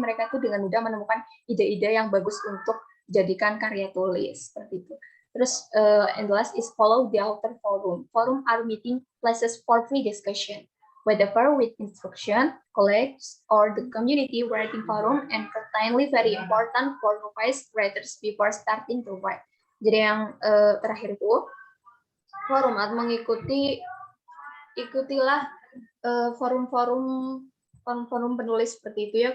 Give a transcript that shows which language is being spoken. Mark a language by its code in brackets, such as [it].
[id] Jadi mereka tuh dengan mudah menemukan ide-ide yang bagus untuk dijadikan karya tulis seperti itu. Terus [en] and the last is follow the author forum. Forum are meeting places for free discussion, whether with instruction, colleagues, or the community writing forum, and certainly very important for novice writers before starting to write. [id] Jadi yang terakhir itu forum atau ikutilah forum penulis seperti itu ya.